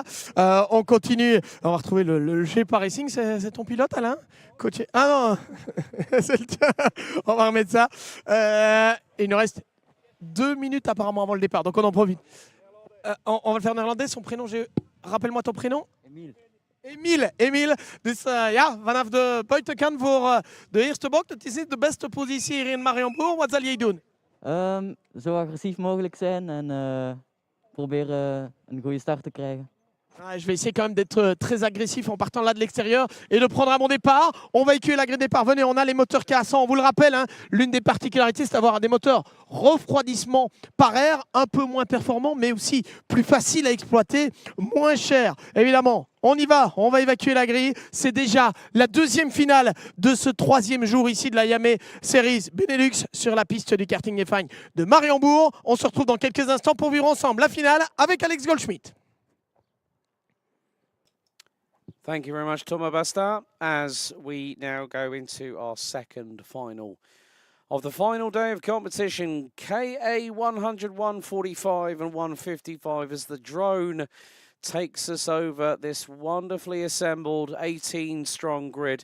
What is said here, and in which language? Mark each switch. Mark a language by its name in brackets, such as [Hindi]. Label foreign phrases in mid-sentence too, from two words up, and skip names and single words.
[French] On continue, on va retrouver le GP Racing, c'est ton pilote Alain? Coach... Ah non, c'est le tien. On va remettre ça. Il nous reste 2 minutes apparemment avant le départ, donc on en profite. On va le faire en néerlandais, son prénom, rappelle-moi ton prénom. [Dutch] Emile, dus ja, vanaf de buitenkant voor de eerste bocht. Het is niet de beste positie hier in Mariembourg. Wat zal jij doen? Zo agressief mogelijk zijn en proberen een goede start te krijgen. [French] Je vais essayer quand même d'être très agressif en partant là de l'extérieur et de prendre un bon départ. On va écuyer la grille de départ. Venez, on a les moteurs K100. On vous le rappelle, hein, l'une des particularités, c'est d'avoir des moteurs refroidissement par air, un peu moins performants, mais aussi plus faciles à exploiter, moins chers. Évidemment, on y va. On va évacuer la grille. C'est déjà la 2e finale de ce 3e jour ici de la Iame Series Benelux sur la piste du karting des Fagnes de Mariembourg. On se retrouve dans quelques instants pour vivre ensemble la finale avec Alex Goldschmidt. [English] Thank you very much, Thomas Bastin, as we now go into our second final of the final day of competition. KA 100, 145 and 155 as the drone takes us over this wonderfully assembled 18-strong grid.